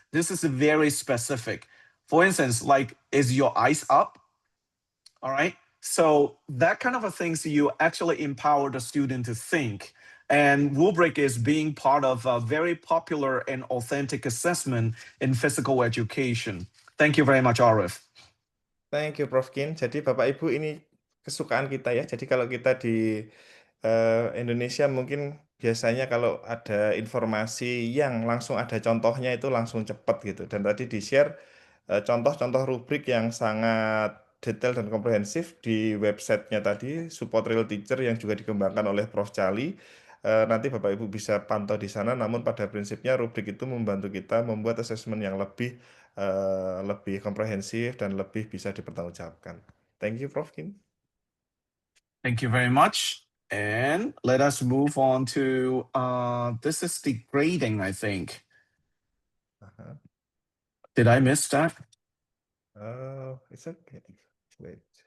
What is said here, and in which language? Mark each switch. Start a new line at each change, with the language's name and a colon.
English: This is very specific. For instance, like, is your eyes up? All right. So that kind of a things you actually empower the student to think. And rubric is being part of a very popular and authentic assessment in physical education. Thank you very much, Arif. Thank you, Prof. Kin.
Indonesian: Jadi Bapak Ibu ini kesukaan kita ya. Jadi kalau kita di Indonesia mungkin biasanya kalau ada informasi yang langsung ada contohnya itu langsung cepat gitu. Dan tadi di-share contoh-contoh rubrik yang sangat detail dan komprehensif di websitenya tadi, Support Real Teacher yang juga dikembangkan oleh Prof. Charlie. Nanti Bapak Ibu bisa pantau di sana, namun pada prinsipnya rubrik itu membantu kita membuat asesmen yang lebih komprehensif dan lebih bisa dipertanggungjawabkan.
English: Thank you, Prof. Kin. Thank you very much. And let us move on to this is the grading, I think. Did I miss that? It's okay. Wait.